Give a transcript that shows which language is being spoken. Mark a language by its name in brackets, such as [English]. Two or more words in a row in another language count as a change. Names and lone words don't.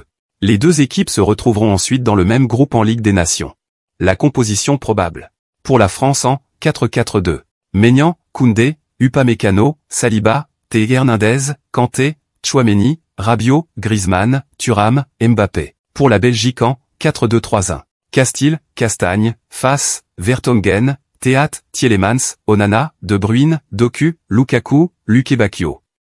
[French] Les deux équipes se retrouveront ensuite dans le même groupe en Ligue des Nations. La composition probable. Pour la France en 4-4-2. Maignan, Koundé, Upamecano, Saliba, Théo Hernandez, Kanté, Tchouaméni, Rabiot, Griezmann, Thuram, Mbappé. Pour la Belgique en 4-2-3-1. Castil, Castagne, Fass, Vertonghen, Théat, Tielemans, Onana, De Bruyne, Doku, Lukaku, Luke Bacchio.